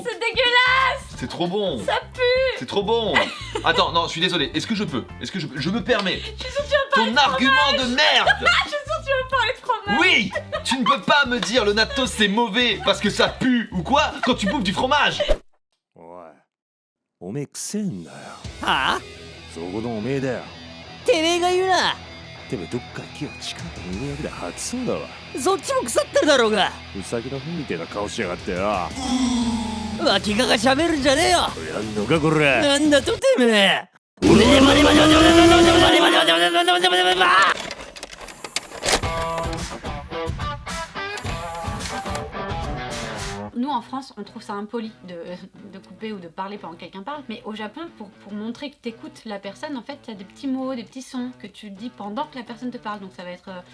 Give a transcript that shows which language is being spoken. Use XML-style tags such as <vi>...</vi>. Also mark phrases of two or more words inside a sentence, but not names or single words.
<fr>C'est dégueulasse. C'est trop bon. Ça pue. C'est trop bon. Attends, non, je suis désolé. Est-ce que je peux? Je me permets. Je suis sûre que tu vas pas Ton argument de merde. Je suis sûre que tu parler de fromage. Oui. Tu ne peux pas me dire le natto c'est mauvais parce que ça pue ou quoi quand tu bouffes du fromage.</fr> <ja>おいおめえくせえんだよはあそこのおめえだよてめえが言うなてめえどっか行きよ力と人間役で吐きそうだわそっちも腐ってるだろうがうさぎの糞みてえな顔しやがってよ脇が喋るんじゃねえよやんのかこらなんだとてめえ</ja> <fr>Nous en France, on trouve ça impoli de couper ou de parler pendant que quelqu'un parle, mais au Japon, pour montrer que t'écoutes la personne, en fait, t'as des petits mots, des petits sons que tu dis pendant que la personne te parle, donc ça va être...</fr>